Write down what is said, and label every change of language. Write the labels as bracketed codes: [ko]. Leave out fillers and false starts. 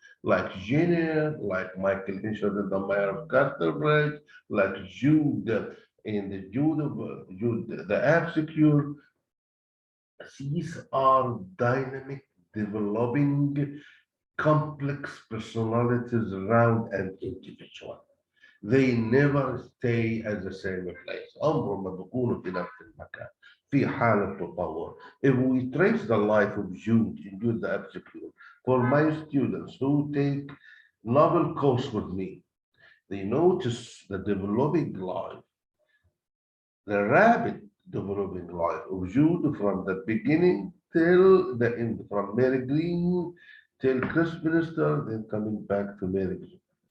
[en] Like Jenny, like Michael Hinchard in The Mayor of Canterbury, like Jude in the Jude the Absecure. These are dynamic, developing, complex personalities around an individual. They never stay at the same place. [ar] عمرهم ما بيكونوا في نفس المكان في حالة تطور. [en] If we trace the life of Jude in Jude the Obscure, for my students who take novel course with me, they notice the developing life, the rapid developing life of Jude from the beginning till the end, from Mary Green till Chris Minister, then coming back to Mary Green.